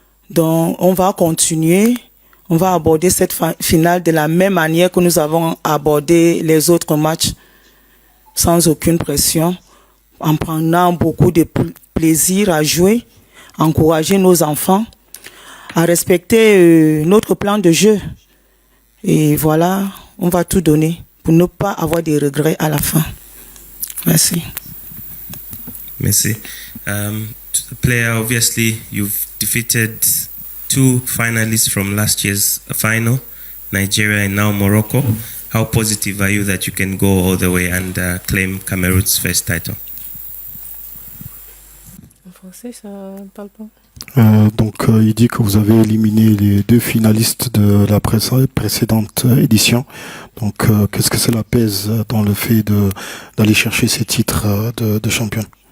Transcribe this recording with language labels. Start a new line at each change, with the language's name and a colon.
French: Donc, on va continuer. On va aborder cette finale de la même manière que nous avons abordé les autres matchs, sans aucune pression, en prenant beaucoup de plaisir à jouer, encourager nos enfants à respecter notre plan de jeu. Et voilà, on va tout donner pour ne pas avoir des regrets à la fin. Merci. Merci.
English: To the player, obviously, you've defeated 2 finalists from last year's final, Nigeria and now Morocco. How positive are you that you can go all the way and claim Cameroon's first title?
French: En français, ça parle pas. Donc il dit que vous avez éliminé les 2 finalistes de la précédente édition. Donc qu'est-ce que cela pèse dans le fait d'aller chercher ces titres de champion?